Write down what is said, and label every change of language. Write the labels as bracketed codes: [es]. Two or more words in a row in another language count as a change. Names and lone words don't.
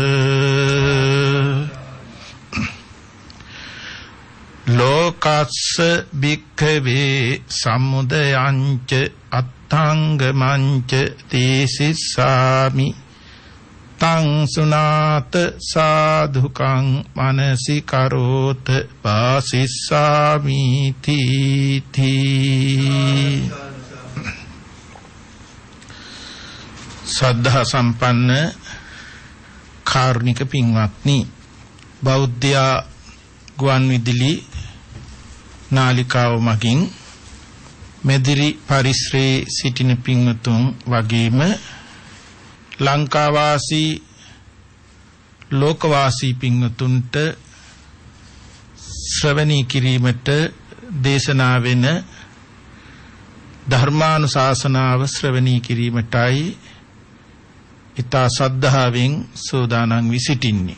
[pi] ලෝකස්ස භික්ඛවේ සමුදයංච අත්ථංගමංච තීසිස්සාමි තං සුනාත සාධුකං මනසි කරෝත වාසිස්සාමි තීති [si] සද්ධා සම්පන්න කාරුණික පින්වත්නි බෞද්ධ ගුවන් විදුලි නාලිකාව මගින් මෙදිරි පරිශ්‍රයේ සිටින පින්වතුන් වගේම ලංකාවාසී ලෝකවාසී පින්වතුන්ට ශ්‍රවණී කිරීමට දේශනා වෙන ධර්මානුශාසනාව ශ්‍රවණී කිරීමටයි ඊතා සද්ධාවෙන් සෝදානම් වී සිටින්නේ.